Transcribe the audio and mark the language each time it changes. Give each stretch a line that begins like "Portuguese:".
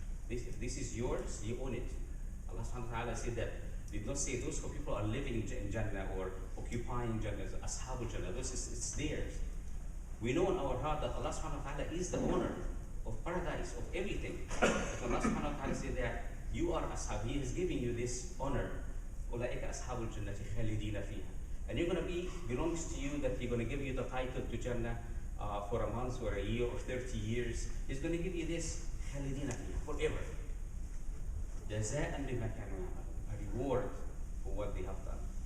English: If this is yours, you own it. Allah subhanahu wa ta'ala said that, did not say those people are living in Jannah or occupying Jannah, Ashabul Jannah. It's theirs. We know in our heart that Allah subhanahu wa ta'ala is the owner of paradise, of everything. But Allah subhanahu wa ta'ala said that you are ashab. He is giving you this honor.
Arabic: أولئك أصحاب الجنة خالدين فيها.
English: And you're going to belongs to you, that He's going to give you the title to Jannah for a month or a year or 30 years. He's going to give you this
Arabic: خالدين فيها,
English: forever.
Arabic: جزاء بما كانوا يعملون.
English: A reward for what they have done.